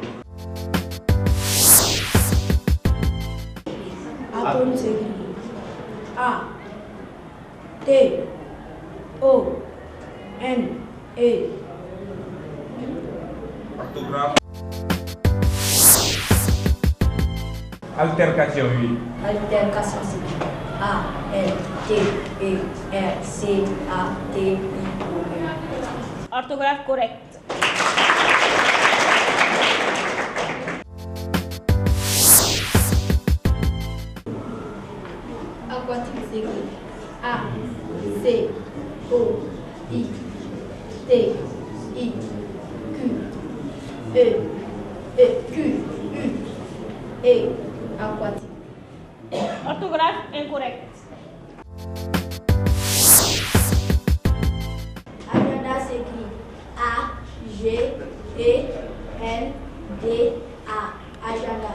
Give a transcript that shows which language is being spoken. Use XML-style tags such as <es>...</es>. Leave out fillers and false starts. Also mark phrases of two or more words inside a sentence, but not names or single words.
<fr>Atome s'écrit A, T, O, N, E. Orthographe. Altercation, oui. Altercation s'écrit A, L, T, E, R, C, A, T, I, O, N. Orthographe correcte. Aquatique s'écrit A, C, O, I, T, I, Q, E, Q, U, E, aquatique. Orthographe incorrecte. Agenda s'écrit A, G, E, N, D, A. Agenda.</fr>